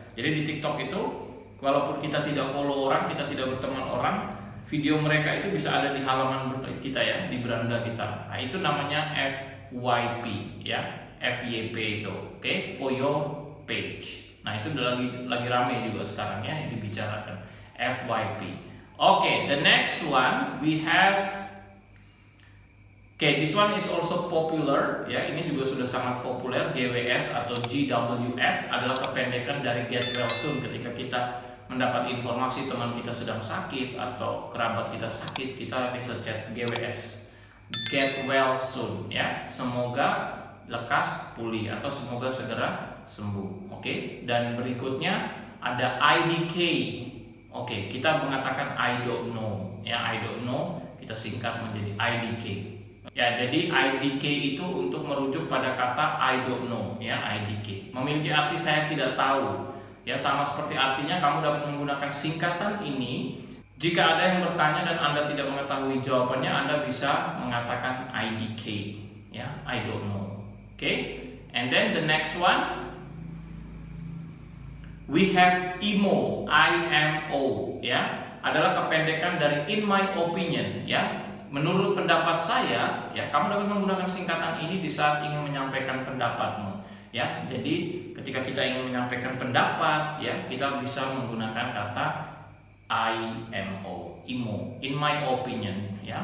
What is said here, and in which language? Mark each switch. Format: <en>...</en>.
<id>Jadi di TikTok itu walaupun kita tidak follow orang, kita tidak berteman orang, video mereka itu bisa ada di halaman kita ya, di beranda kita. Nah, itu namanya FYP ya, FYP itu.</id> <en>Oke, for your page.</en> <id>Nah, itu udah lagi rame juga sekarang ya dibicarakan FYP. Oke,</id> <en>the next one we have Oke, this one is also popular, ya.</en> <id>Ini juga sudah sangat populer. GWS atau GWS adalah kependekan dari Get Well Soon. Ketika kita mendapat informasi teman kita sedang sakit atau kerabat kita sakit, kita bisa chat GWS, Get Well Soon, ya. Semoga lekas pulih atau semoga segera sembuh. Oke, dan berikutnya ada IDK. Oke, kita mengatakan I don't know, ya. I don't know kita singkat menjadi IDK. Ya, jadi IDK itu untuk merujuk pada kata I don't know, ya. IDK memiliki arti saya tidak tahu, ya. Sama seperti artinya kamu dapat menggunakan singkatan ini jika ada yang bertanya dan Anda tidak mengetahui jawabannya, Anda bisa mengatakan IDK, ya.</id> <en>I don't know. Oke, and then the next one we have IMO, IMO, ya.</en> <id>Adalah kependekan dari in my opinion, ya. Menurut pendapat saya, ya, kamu dapat menggunakan singkatan ini di saat ingin menyampaikan pendapatmu, ya. Jadi ketika kita ingin menyampaikan pendapat, ya, kita bisa menggunakan kata IMO, IMO, in my opinion, ya.</id>